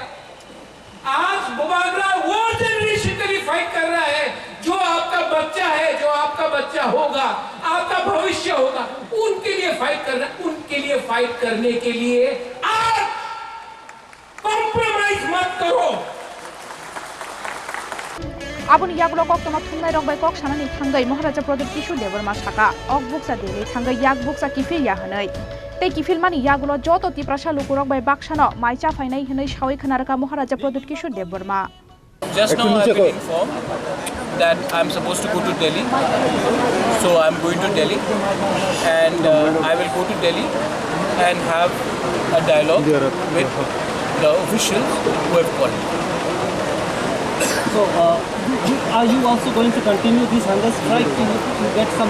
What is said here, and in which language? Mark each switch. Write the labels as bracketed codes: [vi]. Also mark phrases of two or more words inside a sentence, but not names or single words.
[hi] आज बुबागरा वो जनरेशन के लिए फाइट कर रहा है, जो आपका बच्चा है, जो आपका बच्चा होगा, आपका भविष्य होगा, उनके लिए फाइट कर रहा है। उनके लिए फाइट करने के लिए आज कॉम्प्रोमाइज मत करो। [trp] आबुन यागलो कक तमा थुंनाय रंबाय कक सानानि थांगै महाराजा प्रदीप किशोर देबरमा साका अक बुकसा देले थांगै याग बुकसा किफिल या हनै ते किफिल मानि यागलो जतो तिप्रासा लुकुरक बाय बाक्सानो माइचा फाइनाय हनै सावै खनारका महाराजा प्रदीप किशोर देबरमा। [en] Just now I have been informed that I am supposed to go to Delhi, so I am going to Delhi, and I will go to Delhi and have a dialogue with the officials who have called me. So, are you also going to continue this hunger strike to get some?